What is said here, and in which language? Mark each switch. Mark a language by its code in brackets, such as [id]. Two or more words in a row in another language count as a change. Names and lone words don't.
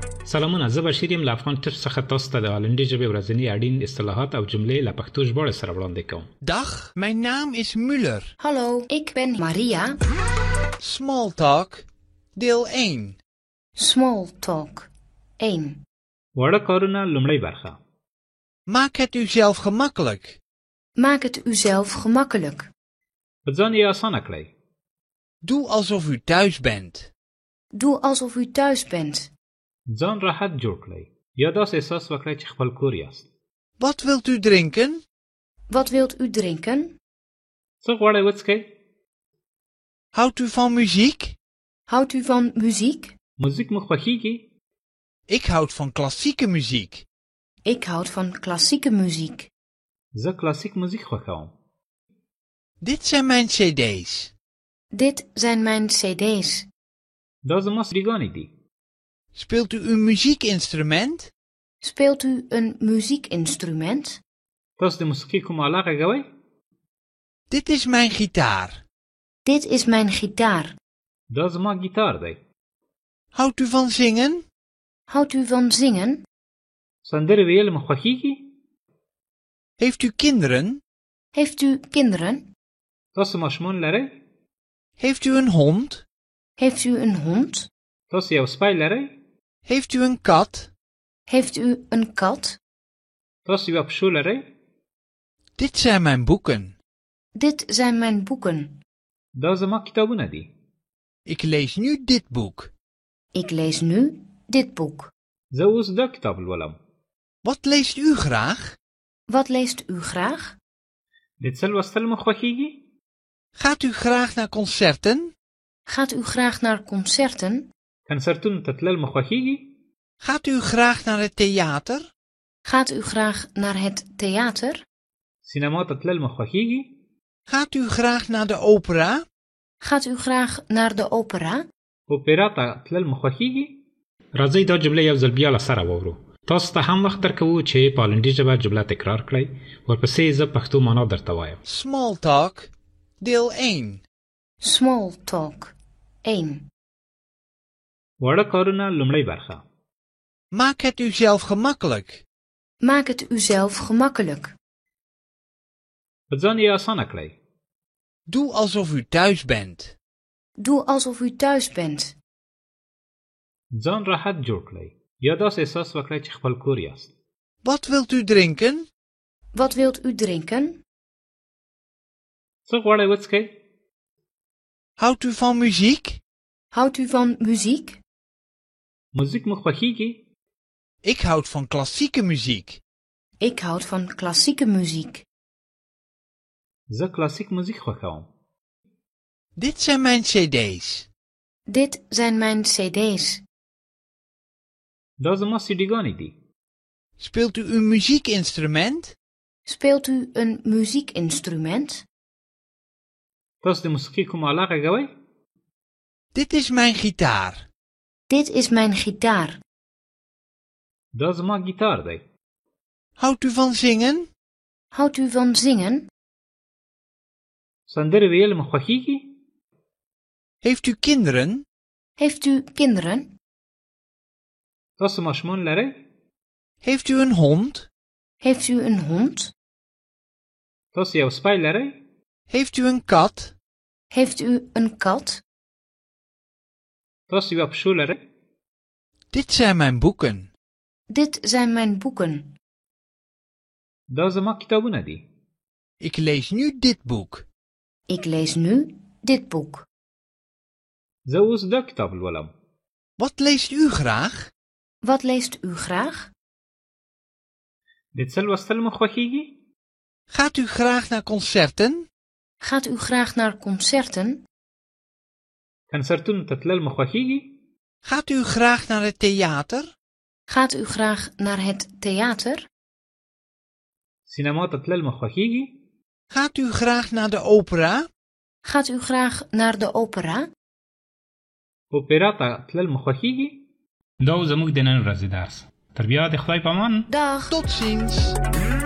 [ps] سلامونه، زه بشیر یم له افغان ټیپس څخه تاسو ته د هالندي ژبې ورځني اړین اصطلاحات او جملې له پښتو ژباړې سره وړاندې کوم. [nl] Dag, mijn naam is Müller. Hallo, ik ben Maria. Smalltalk, deel 1. [en] Small talk 1. [ps] واړه کارونه لومړی برخه. [nl] Maak het uzelf gemakkelijk. Maak het uzelf gemakkelijk. [ps] په ځان یې اسانه کړئ. [nl] Doe alsof u thuis bent. Doe alsof u thuis bent. [ps] ځان راحت جوړ کړئ. یا داسې احساس وکړئ چې خپل کور یاست. [nl] Wat wilt u drinken? Wat wilt u drinken? [ps] څه غواړئ وڅښئ؟ [nl] Houdt u van muziek? Houdt u van muziek? [ps] موزیک مو خوښیږي؟ [nl] Ik houd van klassieke muziek. Ik houd van klassieke muziek. [ps] زه کلاسیک موزیک خوښوم. [nl] Dit zijn mijn cd's. Dit zijn mijn cd's. [ps] دا زما سیډیګانې دي. [nl] Speelt u een muziekinstrument? Speelt u een muziekinstrument? [ps] تاسو د موسیقۍ کومه آله غږوئ؟ [nl] Dit is mijn gitaar. Dit is mijn gitaar. [ps] دا زما ګیتار دی. [nl] Houdt u van zingen? Houdt u van zingen? [ps] سندرې ویل مو خوښیږي؟ [nl] Heeft u kinderen? Heeft u kinderen? [ps] تاسو ماشومان لرئ؟ [nl] Heeft u een hond? Heeft u een hond? [ps] تاسو یو سپی لرئ؟ [nl] Heeft u een kat? Heeft u een kat? [ps] تاسو یو پشو لرئ؟ [nl] Dit zijn mijn boeken. Dit zijn mijn boeken. [ps] دا زما کتابونه دي. [nl] Ik lees nu dit boek. Ik lees nu dit boek. [ps] زه اوس دا کتاب لولم. [nl] Wat leest u graag? Wat leest u graag? [ps] د څه لوستل مو خوښیږي؟ [nl] Gaat u graag naar concerten? Gaat u graag naar concerten? [ps] کنسرتونو ته تلل مو خوښیږي؟ [nl] Gaat u graag naar het theater? Gaat u graag naar het theater? [ps] سینما ته تلل مو خوښیږي؟ [nl] Gaat u graag naar de opera? Gaat u graag naar de opera? [ps] اوپرا ته تلل مو خوښیږي؟ راځئ دا جمله یو ځل بیا له سره واورو. تاسو ته هم وخت درکوو چې په هالندي ژبه جمله تکرار کړئ. ورپسې زه پښتو معنا درته وایم. [nl] Smalltalk, deel 1. [en] Small talk 1. [ps] واړه کارونه لومړی برخه. [nl] Maak het uzelf gemakkelijk. Maak het uzelf gemakkelijk. [ps] په ځان یې اسانه کړئ. [nl] Doe alsof u thuis bent. Doe alsof u thuis bent. [ps] ځان راحت جوړ کړئ. یا داسې احساس وکړئ چې خپل کور یاست. [nl] Wat wilt u drinken? Wat wilt u drinken? [ps] څه غواړئ وڅښئ؟ [nl] Houdt u van muziek? Houdt u van muziek? [ps] موزیک مو خوښیږي؟ [nl] Ik houd van klassieke muziek. Ik houd van klassieke muziek. [ps] زه کلاسیک موزیک خوښوم. [nl] Dit zijn mijn cd's. Dit zijn mijn cd's. [ps] دا زما سیډیګانې دي. [nl] Speelt u een muziekinstrument? Speelt u een muziekinstrument? [ps] تاسو د موسیقۍ کومه آله غږوئ؟ [nl] Dit is mijn gitaar. Dit is mijn gitaar. [ps] دا زما ګیتار دی. [nl] Houdt u van zingen? Houdt u van zingen? [ps] سندرې ویل مو خوښیږي؟ [nl] Heeft u kinderen? Heeft u kinderen? [ps] تاسو ماشومان لرئ؟ [nl] Heeft u een hond? Heeft u een hond? [ps] تاسو یو سپی لرئ؟ [nl] Heeft u een kat? Heeft u een kat? [ps] تاسو یو پشو لرئ؟ [nl] Dit zijn mijn boeken. Dit zijn mijn boeken. [ps] دا زما کتابونه دي. [nl] Ik lees nu dit boek. Ik lees nu dit boek. [ps] زه اوس دا کتاب لولم. [nl] Wat leest u graag? Wat leest u graag? [ps] د څه لوستل مو خوښیږي؟ [nl] Gaat u graag naar concerten? Gaat u graag naar concerten? [ps] کنسرتونو ته تلل مو خوښیږي؟ [nl] Gaat u graag naar het theater? Gaat u graag naar het theater? [ps] سینما ته تلل مو خوښیږي؟ [nl] Gaat u graag naar de opera? Gaat u graag naar de opera? [ps] اوپرا ته تلل مو خوښیږي؟ دا زموږ د نن ورځې درس. تر بیا د خدای په امان. [nl] Dag. Tot ziens.